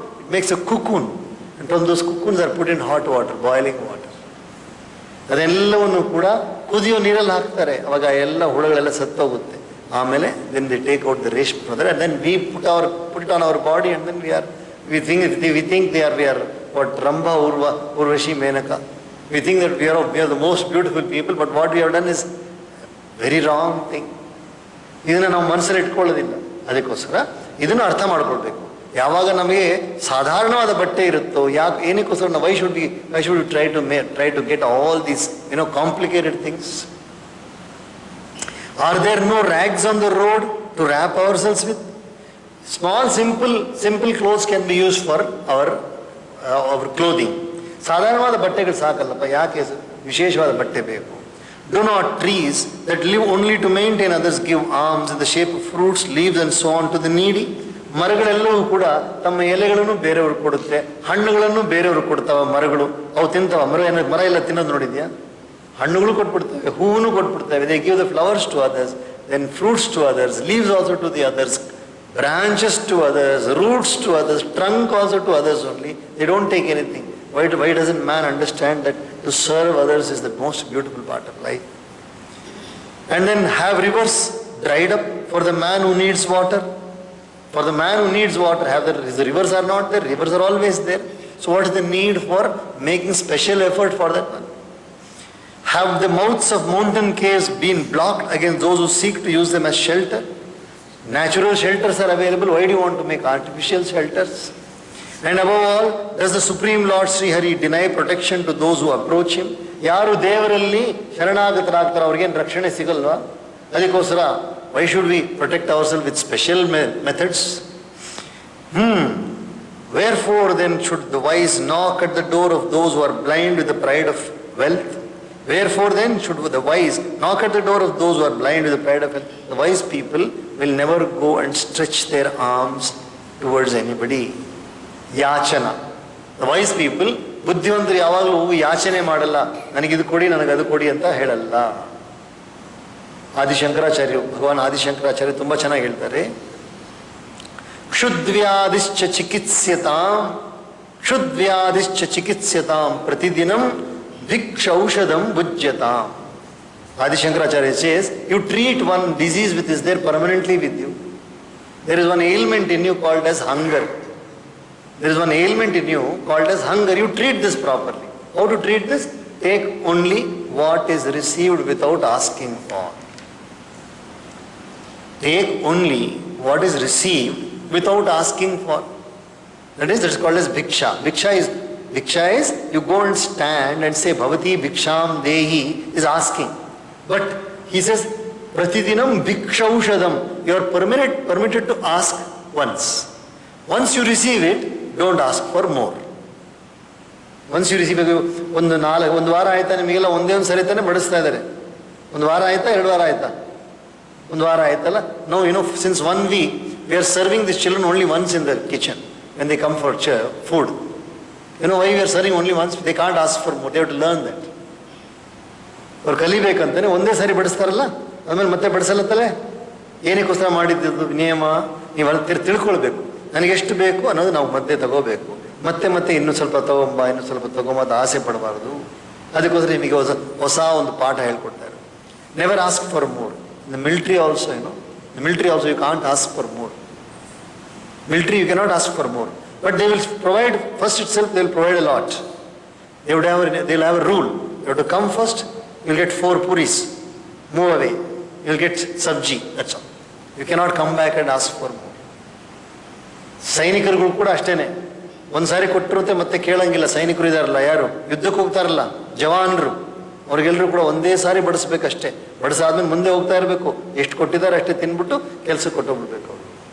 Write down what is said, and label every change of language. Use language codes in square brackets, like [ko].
[en] It makes a cocoon, and from those cocoons are put in hot water, boiling water. [kn] ಅದೆಲ್ಲವನ್ನು ಕೂಡ ಕುದಿಯೋ ನೀರಲ್ಲಿ ಹಾಕ್ತಾರೆ. ಅವಾಗ ಎಲ್ಲ ಹುಳುಗಳೆಲ್ಲ ಸತ್ತೋಗುತ್ತೆ. ಆಮೇಲೆ [en] then they take out the reshme powder and then we put it on our body, and then we think we are what Rambha, Urvashi, Menaka. We think that we are the most beautiful people, but what we have done is very wrong thing. [kn] ಇದನ್ನ ನಾವು ಮನಸ್ಸಲ್ಲಿ ಇಟ್ಕೊಳ್ಳೋದಿಲ್ಲ. ಅದಕ್ಕೋಸ್ಕರ ಇದನ್ನು ಅರ್ಥ ಮಾಡ್ಕೊಳ್ಬೇಕು. ಯಾವಾಗ ನಮಗೆ ಸಾಧಾರಣವಾದ ಬಟ್ಟೆ ಇರುತ್ತೋ, ಏನಕ್ಕೋಸ್ಕರ [en] Why should we try to get all these complicated things? Are there no rags on the road to wrap ourselves with? Small simple clothes can be used for our clothing. [kn] ಸಾಧಾರಣವಾದ ಬಟ್ಟೆಗಳು ಸಾಕಲ್ಲಪ್ಪ, ಯಾಕೆ ವಿಶೇಷವಾದ ಬಟ್ಟೆ ಬೇಕು? [en] Do not trees that live only to maintain others give alms in the shape of fruits, leaves and so on to the needy? [kn] ಮರಗಳೆಲ್ಲವೂ ಕೂಡ ತಮ್ಮ ಎಲೆಗಳನ್ನು ಬೇರೆಯವರು ಕೊಡುತ್ತೆ, ಹಣ್ಣುಗಳನ್ನು ಬೇರೆಯವರು ಕೊಡ್ತಾವ. ಮರಗಳು ಅವು ತಿಂತಾವ. ಮರ ಎಲ್ಲ ತಿನ್ನೋದು ನೋಡಿದ್ಯಾ? ಹಣ್ಣುಗಳು ಕೊಟ್ಬಿಡ್ತವೆ, ಹೂವನ್ನು ಕೊಟ್ಬಿಡ್ತವೆ. [en] They give the flowers to others, then fruits to others, leaves also to the others, branches to others, roots to others, trunk also to others only. They don't take anything. Why doesn't man understand that to serve others is the most beautiful part of life? And then have rivers dried up for the man who needs water? For the man who needs water, the rivers are not there. Rivers are always there. So what is the need for making special effort for that one? Have the mouths of mountain caves been blocked against those who seek to use them as shelter? Natural shelters are available. Why do you want to make artificial shelters? And above all, does the Supreme Lord Sri Hari deny protection to those who approach him? [kn] ಯಾರು ದೇವರಲ್ಲಿ ಶರಣಾಗತರಾಗ್ತಾರೋ ಅವ್ರಿಗೇನು ರಕ್ಷಣೆ ಸಿಗಲ್ವಾ? ಅದಕ್ಕೋಸ್ಕರ [en] why should we protect ourselves with special methods? Wherefore then should the wise knock at the door of those who are blind with the pride of wealth? Wherefore then should the wise knock at the door of those who are blind with the pride of wealth? The wise people will never go and stretch their arms towards anybody. Yachana. The wise people, [kn] ಬುದ್ಧಿವಂತರು ಯಾವಾಗಲೂ ಯಾಚನೆ ಮಾಡಲ್ಲ, ನನಗಿದು ಕೊಡಿ ನನಗದು ಕೊಡಿ ಅಂತ ಹೇಳಲ್ಲ. ಆದಿಶಂಕರಾಚಾರ್ಯರು, ಭಗವಾನ್ ಆದಿಶಂಕರಾಚಾರ್ಯ ತುಂಬ ಚೆನ್ನಾಗಿ ಹೇಳ್ತಾರೆ, [sa] ಕ್ಷುದ್ವ್ಯಾಧಿಶ್ಚ ಚಿಕಿತ್ಸ್ಯತಾಂ, ಕ್ಷುದ್ವ್ಯಾಧಿಶ್ಚ ಚಿಕಿತ್ಸ್ಯತಾಂ ಪ್ರತಿದಿನಂ ಭಿಕ್ಷೌಷಧಂ ಭುಜ್ಯತಾಂ. [en] Adishankaracharya says, you treat one disease which is there permanently with you. There is one ailment in you called as hunger. There is one ailment in you called as hunger. You treat this properly. How to treat this? Take only what is received without asking for. Take only what is received without asking for. That's called as bhiksha. Bhiksha is you go and stand and say [sa] Bhavati Bhiksham Dehi [en] is asking. But he says [sa] Pratidinam Bhikshaushadam. [en] You are permitted to ask once. Once you receive it, don't ask for more. Once you receive it, [kn] ಒಂದು ವಾರ ಆಯ್ತಾ ನಿಮಗೆಲ್ಲ ಒಂದೇ ಒಂದು ಸರಿ ತಾನೆ ಬಡಿಸ್ತಾ ಇದ್ದಾರೆ. ಒಂದು ವಾರ ಆಯ್ತಾ, 2 ವಾರ ಆಯ್ತಾ? ಒಂದು ವಾರ ಆಯ್ತಲ್ಲ. [en] No, since 1 week we are serving these children only once in the kitchen when they come for food. Why we are serving only once? They can't ask for more. They have to learn that. [kn] ಅವ್ರು ಕಲಿಬೇಕಂತಾನೆ ಒಂದೇ ಸಾರಿ ಬಡಿಸ್ತಾರಲ್ಲ, ಆಮೇಲೆ ಮತ್ತೆ ಬಡಿಸಲ್ಲತ್ತಲ್ಲ. ಏನಕ್ಕೋಸ್ಕರ ಮಾಡಿದ್ದು ನಿಯಮ? ನೀವು ಅಲ್ಲಿ ತಿಳ್ಕೊಳ್ಬೇಕು. ನನಗೆಷ್ಟು ಬೇಕು ಅನ್ನೋದು ನಾವು ಮಧ್ಯೆ ತಗೋಬೇಕು. ಮತ್ತೆ ಇನ್ನೂ ಸ್ವಲ್ಪ ತಗೊಂಬ ಅಂತ ಆಸೆ ಪಡಬಾರ್ದು. ಅದಕ್ಕೋಸ್ಕರ ನಿಮಗೆ ಹೊಸ ಒಂದು ಪಾಠ ಹೇಳ್ಕೊಡ್ತಾರೆ. [en] Never ask for more. In the military also, you can't ask for more. Military, you cannot ask for more. But they will provide, first itself, they will provide a lot. They will have a rule. You have to come first, you will get 4 puris. Move away. You will get sabji. That's all. You cannot come back and ask for more. [kn] ಸೈನಿಕರುಗಳು ಕೂಡ ಅಷ್ಟೇನೆ. ಒಂದ್ಸಾರಿ ಕೊಟ್ಟಿರುತ್ತೆ ಮತ್ತೆ ಕೇಳಂಗಿಲ್ಲ. ಸೈನಿಕರು ಇದಾರಲ್ಲ, ಯಾರು ಯುದ್ಧಕ್ಕೆ ಹೋಗ್ತಾರಲ್ಲ, ಜವಾನರು, ಅವ್ರಿಗೆಲ್ಲರೂ ಕೂಡ ಒಂದೇ ಸಾರಿ ಬಡಿಸ್ಬೇಕಷ್ಟೇ. ಬಡಿಸಾದ್ಮೇಲೆ ಮುಂದೆ ಹೋಗ್ತಾ ಇರಬೇಕು. ಎಷ್ಟು ಕೊಟ್ಟಿದ್ದಾರೆ ಅಷ್ಟೇ ತಿನ್ಬಿಟ್ಟು ಕೆಲಸಕ್ಕೆ ಕೊಟ್ಟೋಗ್ಬಿಡ್ಬೇಕು ಅವರು.